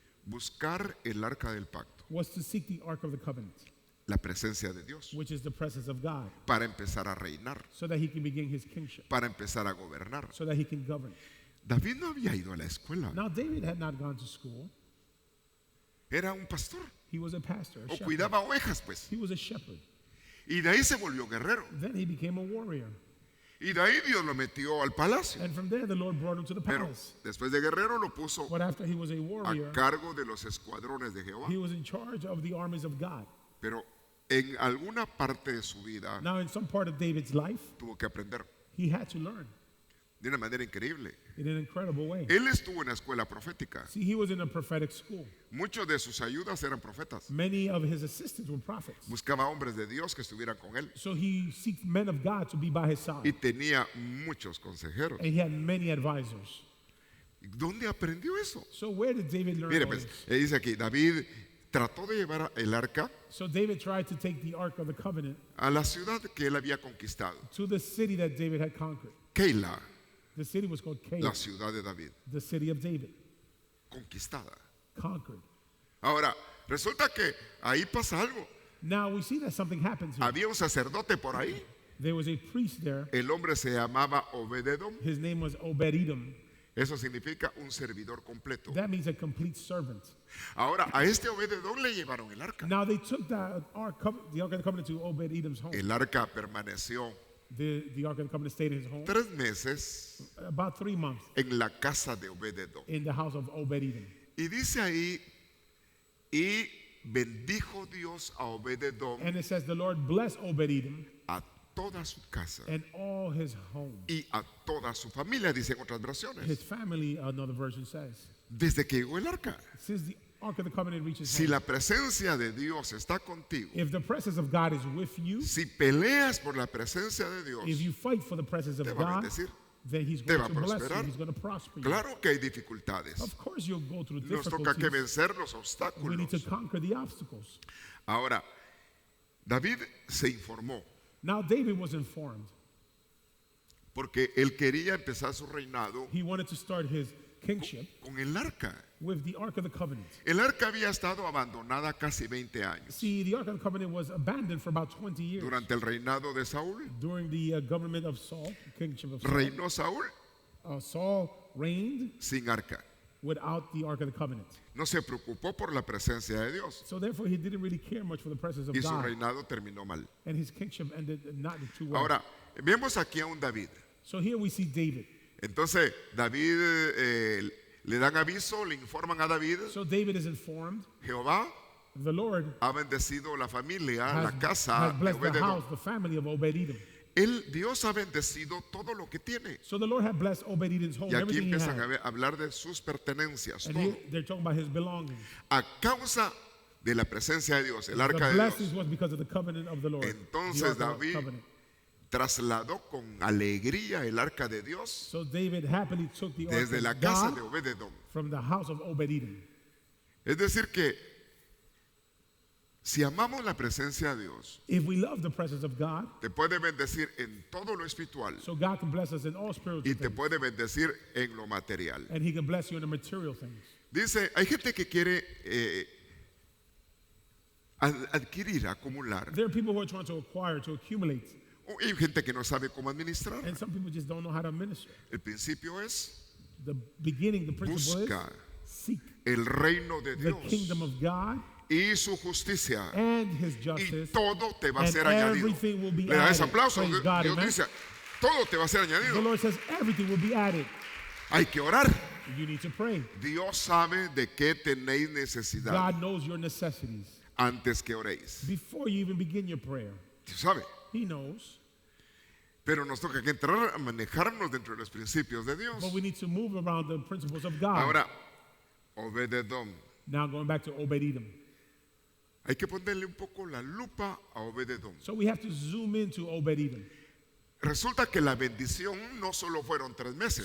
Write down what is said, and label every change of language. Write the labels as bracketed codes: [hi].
[es] buscar el arca del pacto, [en] was to seek the Ark of the Covenant, [es] la presencia de Dios, [en] which is the presence of God, [es] para empezar a reinar, [en] so that he can begin his kingship, [es] para empezar a gobernar. [en] so that he can govern. [es] David no había ido a la escuela, [en] Now, David had not gone to school. [es] era un pastor, [en] He was a pastor, a [es] o [en] shepherd. [es] cuidaba ovejas pues. [en] He was a shepherd. [es] Y de ahí se volvió guerrero. [en] Then he became a warrior. [es] Y de ahí Dios lo metió al palacio. [en] And from there, the Lord brought him to the [es] Pero [en] palace. [es] después de guerrero lo puso [en] But after he was a [es] a [en] warrior, [es] cargo de los escuadrones de Jehová. [en] he was in charge of the armies of God. [es] Pero en alguna parte de su vida [en] Now, in some part of David's life, [es] tuvo que aprender [en] he had to learn [es] de una manera increíble. [en] in an incredible way. [es] Él estuvo en la escuela profética. [en] See, he was in a prophetic school. [es] Muchos de sus ayudas eran profetas. [en] Many of his assistants were prophets. [es] Buscaba hombres de Dios que estuvieran con él. [en] So he seeked men of God to be by his [es] Y [en] side. [es] tenía muchos consejeros. [en] And he had many advisors. [es] ¿Dónde aprendió eso? [en] So where did David learn [es] Mire, [en] all [es] pues, [en] this? [es] dice aquí, David trató de llevar el arca [en] So David tried to take the Ark of the Covenant [es] a la ciudad que él había conquistado. [en] to the city that David had conquered. [es] Keila, [en] The city was called [es] la [en] Keilah, [es] ciudad de David, [en] the city of David, [es] conquistada. [en] conquered. [es] Ahora, resulta que ahí pasa algo. [en] Now we see that something happens here. [es] Había un sacerdote por ahí. [en] There was a priest there. [es] El hombre se llamaba Obededom. [en] His name was Obed-Edom. [es] Eso significa un servidor completo. [en] That means a complete servant. [es] Ahora, a este Obededom le llevaron el arca. [en] Now they took the Ark of the Covenant to Obed-Edom's home. [es] El arca permaneció [en] The Ark of the Covenant stayed in his home [es] 3 meses [en] about 3 months [es] en la casa de Obededom. [en] in the house of Obed-Edom. [es] Y dice ahí, y bendijo Dios a Obededom [en] And it says the Lord blessed Obed-Edom [es] a toda su casa [en] and all his home. [es] y a toda su familia, dicen otras versiones. [en] His family, another version says. [es] Desde que llegó el arca. [en] Since the Ark of the Covenant reaches [es] Si [en] home, [es] la presencia de Dios está contigo, [en] if the presence of God is with you, [es] si peleas por la presencia de Dios, [en] if you fight for the presence of [es] te va a [en] God, [es] bendecir. [en] then He's [es] Te [en] going [es] va a [en] to bless you. [es] prosperar. [en] He's going to prosper you. [es] Claro que hay dificultades. [en] Of course, you'll go through [es] Nos toca que [en] difficulties. [es] vencer los [en] We need to [es] obstáculos. [en] conquer the obstacles. [es] Ahora, David se informó [en] Now, David was informed [es] porque él quería empezar su reinado [en] He wanted to start his kingship [es] con el arca. [en] with the Ark of the Covenant. [es] El arca había estado abandonada casi 20 años [en] See, the Ark of the Covenant was abandoned for about 20 years [es] durante el reinado de Saúl. [en] during the government of Saul, kingship of Saul. [es] Reinó Saúl [en] Saul reigned [es] sin arca. [en] without the Ark of the Covenant. [es] No se preocupó por la presencia de Dios [en] So therefore, he didn't really care much for the presence of [es] y su [en] God, [es] reinado terminó mal. [en] and his kingship ended not too well. [es] Ahora, vemos aquí a un David. [en] So here we see David. [es] Entonces, David le dan aviso, le informan a David, [en] So David is informed. [es] Jehová [en] The Lord [es] ha bendecido la familia, [en] has, [es] la casa [en] has [es] de [en] blessed the [es] Obed-Edom. [en] house, the family of Obed-Edom. [es] Dios ha bendecido todo lo que tiene. [en] So the Lord had blessed Obed-Edom's home, [es] Y aquí [en] everything he [es] empiezan [en] had. [es] a hablar de sus pertenencias, [en] And [es] todo. [en] here they're talking about his belongings. [es] A causa de la presencia de Dios, el [en] The [es] arca de [en] blessings [es] Dios, [en] was because of the covenant of the Lord. [es] Entonces, [en] the Ark of the [es] David- [en] covenant. [es] trasladó con alegría el arca de Dios [en] So David happily took the ark [es] desde la [en] of [es] casa [en] God [es] de Obed-Edom. [en] from the house of Obed-Edom. [es] Es decir que si amamos la presencia de Dios, [en] If we love the presence of God, [es] te puede bendecir en todo lo espiritual [en] so God can bless us in all spiritual [es] y te [en] things, [es] puede bendecir en lo material. [en] and He can bless you in the material things. [es] Dice, hay gente que quiere adquirir, acumular. [en] There are people who are trying to acquire, to accumulate, [es] Hay gente que no sabe cómo administrar. [en] and some people just don't know how to administer. [es] El principio es [en] The beginning, the principle is [es] busca [en] seek [es] el reino de [en] the [es] Dios [en] kingdom of God [es] y su justicia [en] and His [es] y [en] justice, [es] todo te va a [en] and [es] ser añadido. [en] everything will be [es] Le das [en] added. [es] aplauso. [en] Praise God, [es] Dios [en] amen. [es] dice, todo te va a ser [en] The [es] añadido. [en] Lord says everything will be added. [es] Hay que orar. [en] You need to pray. [es] Dios sabe de qué tenéis necesidad [en] God knows your necessities [es] antes que oréis. [en] before you even begin your prayer. [es] Dios sabe. [en] He knows. [es] Pero nos toca que entrar a manejarnos dentro de los principios de Dios. [en] But we need to move around the principles of God. [es] Ahora, Obed-Edom. [en] Now going back to Obed-Edom. [es] Hay que ponerle un poco la lupa a Obed-Edom. [en] So we have to zoom into Obed-Edom. [es] Resulta que la bendición no solo fueron 3 meses.